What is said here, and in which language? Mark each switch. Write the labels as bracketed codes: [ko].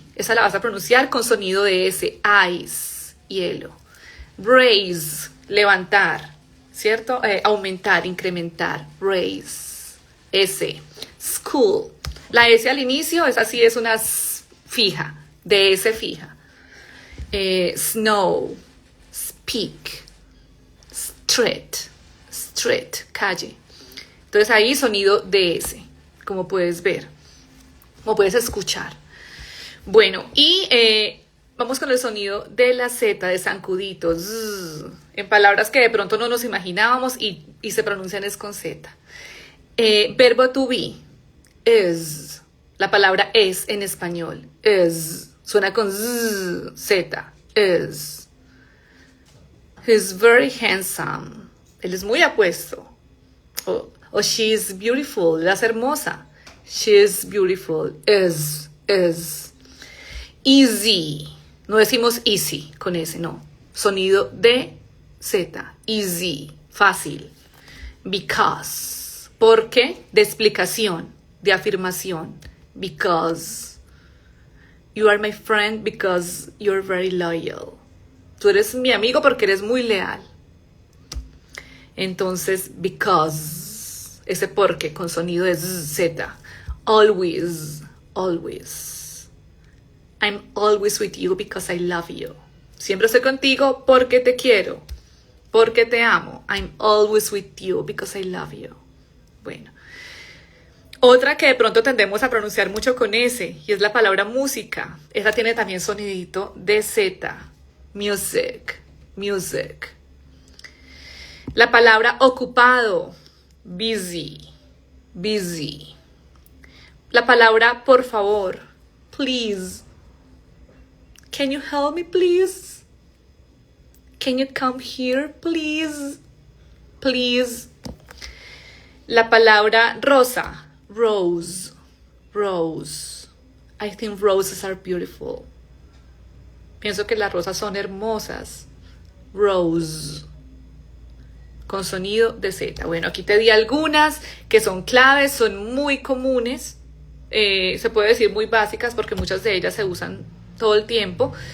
[es] Esa la vas a pronunciar con sonido de S, ice, hielo. Raise, levantar, ¿cierto? Aumentar, incrementar, raise, S. School, la S al inicio, esa sí es una S fija, de S fija. [en] Snow, speak, street, [es] calle. Entonces ahí sonido de S, como puedes ver, como puedes escuchar. Bueno, y vamos con el sonido de la Z, de zancudito, zzz, en palabras que de pronto no nos imaginábamos y se pronuncian es con Z. Verbo to be, is, la palabra es en español, is, suena con Z, is. [en] He's very handsome, [es] él es muy apuesto. [en] O she's beautiful, [es] ella es hermosa. [en] She's beautiful, is. [es] Easy, no decimos easy con ese, no. Sonido de Z, easy, fácil. Because, porque, de explicación, de afirmación. [en] because. You are my friend because you're very loyal. [es] Tú eres mi amigo porque eres muy leal. Entonces, because, ese porque con sonido de Z. [en] Always, always. I'm always with you because I love you. [es] Siempre estoy contigo porque te quiero, porque te amo. [en] I'm always with you because I love you. [es] Bueno. Otra que de pronto tendemos a pronunciar mucho con S, y es la palabra música. Esa tiene también sonidito de Z. [en] Music, music. [es] La palabra ocupado, [en] busy, busy. [es] La palabra por favor, [en] please. Can you help me, please? Can you come here, please? Please. [es] La palabra rosa, rose, rose. [en] I think roses are beautiful. [es] Pienso que las rosas son hermosas. Rose. Con sonido de Z. Bueno, aquí te di algunas que son claves, son muy comunes. Se puede decir muy básicas porque muchas de ellas se usan todo el tiempo.